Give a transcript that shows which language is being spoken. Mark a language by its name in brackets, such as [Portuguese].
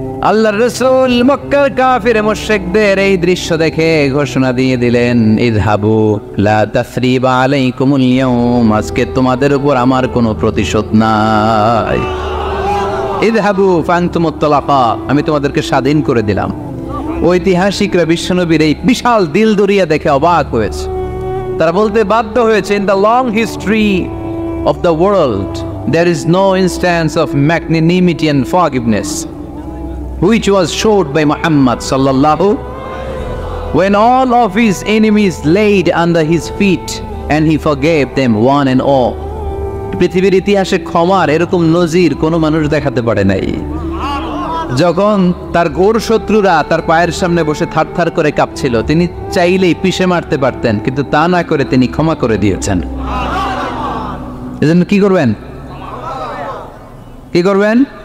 [Bangla] আল্লাহর রাসূল মক্কার কাফির মুশরিকদের এই দৃশ্য দেখে ঘোষণা দিয়ে দিলেন, [Arabic] ইযহাবু লা তাসরিবা আলাইকুমুল ইয়াউম, [Bangla] আজকে তোমাদের উপর আমার কোনো প্রতিশোধ নাই। [Arabic] ইযহাবু ফানতুমুত তালাকা, [Bangla] আমি তোমাদেরকে স্বাধীন করে দিলাম। ঐতিহাসিকরা বিশ্বনবীর এই বিশাল দিলদরিয়া দেখে অবাক হয়েছে। তারা বলতে বাধ্য হয়েছে, [English] in the long history of the world there is no instance of magnanimity and forgiveness which was showed by Muhammad sallallahu, when all of his enemies laid under his feet and he forgave them one and all. [Bangla] পৃথিবীর ইতিহাসে ক্ষমার এরকম নজির কোনো মানুষ দেখাতে পারে নাই। যখন তার ঘোর শত্রুরা তার পায়ের সামনে বসে থারথার করে কাঁপছিল, তিনি চাইলেই পিষে মারতে পারতেন, কিন্তু তা না করে তিনি ক্ষমা করে দিয়েছেন। এজন্য কি করবেন?